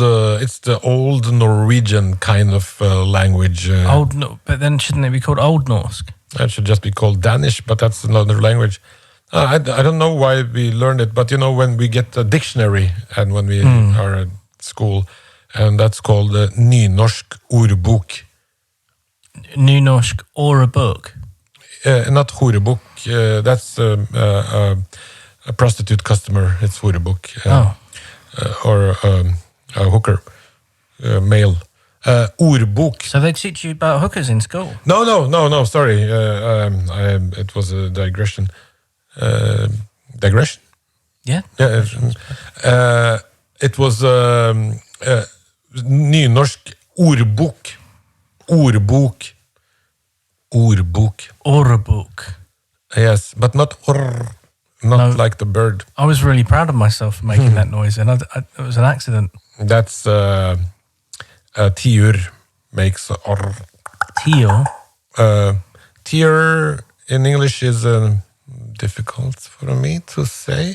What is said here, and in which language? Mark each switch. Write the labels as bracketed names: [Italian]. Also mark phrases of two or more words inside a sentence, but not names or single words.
[English] It's the old Norwegian kind of language. But then shouldn't it be called Old Norse? It should just be called Danish, but that's another language. I don't know why we learned it, but when we get a dictionary and when we are at school, and that's called Nynorsk ordbok. Nynorsk or a book? Not horebok. That's a prostitute customer. It's horebok. Or a hooker, male. Ordbok. So they teach you about hookers in school? No. Sorry, it was a digression. Digression? Yeah. It was nynorsk ordbok. Ordbok. Ordbok. Yes, but not like the bird. I was really proud of myself for making that noise, and it was an accident. That's tiur makes or. Tiur? Tiur in English is difficult for me to say.